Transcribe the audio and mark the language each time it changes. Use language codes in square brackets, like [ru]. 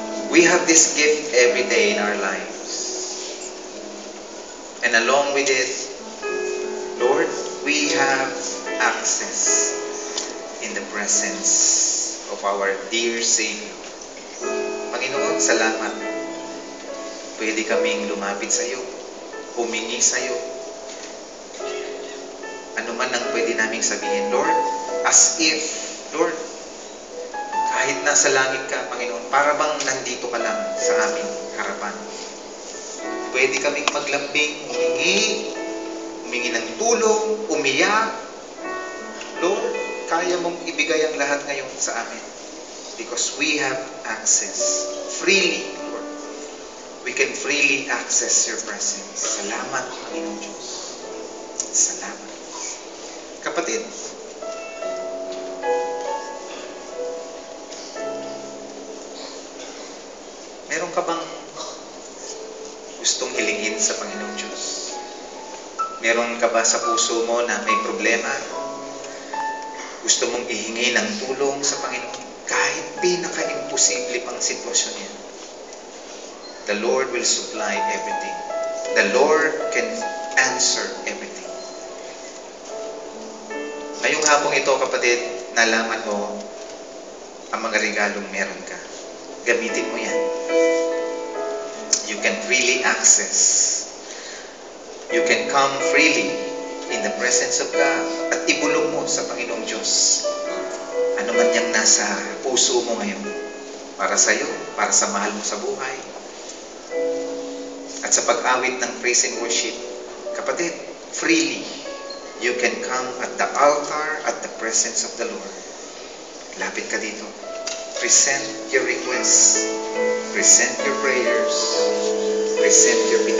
[en] We have this gift every day in our lives. And along with it, Lord, we have access in the presence of our dear Savior. [tl] Panginoon, salamat. Pwede kaming lumapit sa iyo, humingi sa iyo. Ano man ang pwede naming sabihin, Lord, [en] as if, [tl] Lord, kahit nasa langit ka, Panginoon, para bang nandito ka lang sa aming harapan. Pwede kaming maglambing, humingi ng tulong, umiyak. Lord, kaya mong ibigay ang lahat ngayon sa amin. [en] Because we have access freely, Lord. We can freely access your presence. [tl] Salamat, Panginoon Diyos. Salamat. Kapatid, meron ka bang gustong hilingin sa Panginoon Diyos? Meron ka ba sa puso mo na may problema? Gusto mong ihingi ng tulong sa Panginoon? Kahit pinaka-imposible pang sitwasyon yan. [en] The Lord will supply everything. The Lord can answer everything. [tl] Ngayong hapong ito, kapatid, nalaman mo ang mga regalong meron ka. Gamitin mo yan. [en] You can freely access. You can come freely in the presence of God [tl] at ibulong mo sa Panginoong Diyos ano man yang nasa puso mo ngayon para sa iyo, para sa mahal mo sa buhay at sa pag-awit ng [en] praise and worship. Kapatid, freely you can come at the altar at the presence of the Lord. [tl] Lapit ka dito, [en] present your requests, present your prayers, present your